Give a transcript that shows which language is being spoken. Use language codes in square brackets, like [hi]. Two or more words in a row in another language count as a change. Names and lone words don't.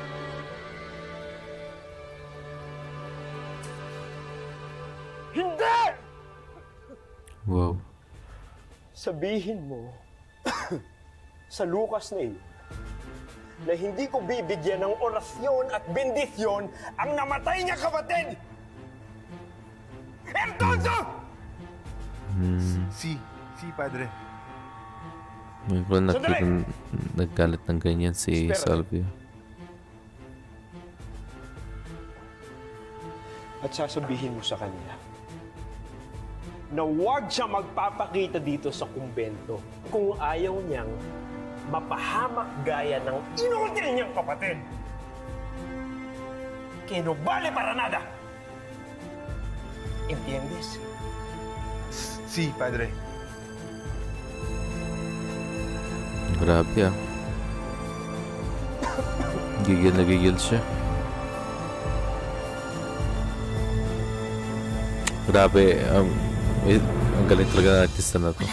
[tl] Hindi! Wow. Sabihin mo sa Lucas na na hindi ko bibigyan ng orasyon at bendisyon ang namatay niya kapatid! [es] Entonces! Sí, padre. [tl] Ngayon ko nakita naggalit ng ganyan si Salvia. At sasabihin mo sa kanya na huwag siya magpapakita dito sa kumbento kung ayaw niyang mapahamak gaya ng inutil niyang kapatid. [es] Que no vale para nada. ¿Entiendes? Sí, padre. [tl] Grabe ah. Gigil na gigil siya. Grabe, ang galing talaga ng artista na to.